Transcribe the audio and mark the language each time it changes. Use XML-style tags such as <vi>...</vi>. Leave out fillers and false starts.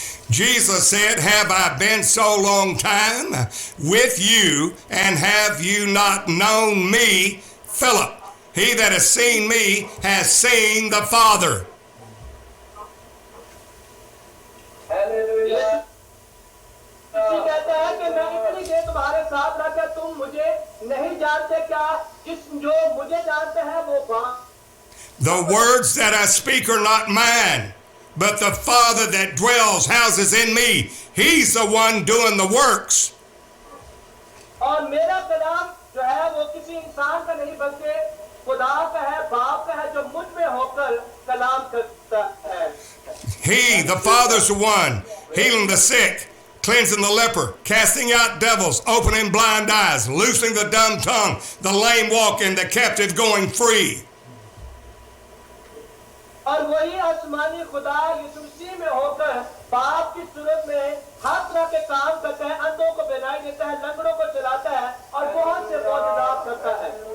<en>Jesus said, have I been so long time with you, and have you not known me, Philip? He that has seen me has seen the Father. Hallelujah.</en> <hi>कहता है कि मैं इतनी देर तुम्हारे साथ रहा, तुम मुझे नहीं जानते क्या? जो मुझे जानते हैं वो बाप</hi> <en>The words that I speak are not mine, but the Father that dwells, houses in me. He's the one doing the works.</en> <hi>और मेरा कलाम जो है वो किसी इंसान का नहीं बल्कि खुदा का है, बाप का है, जो मुझ में होकर कलाम करता है.</hi> <en>He, the Father's the one, healing the sick, cleansing the leper, casting out devils, opening blind eyes, loosing the dumb tongue, the lame walking, the captive going free.</en> <hi>और वही आसमानी खुदा यीशु मसीह में होकर बाप की सूरत में हर तरह के काम करता है, अंधों को बनाई देता है, लंगड़ों को चलाता है और बहुत से मौजूदात करता है.</hi>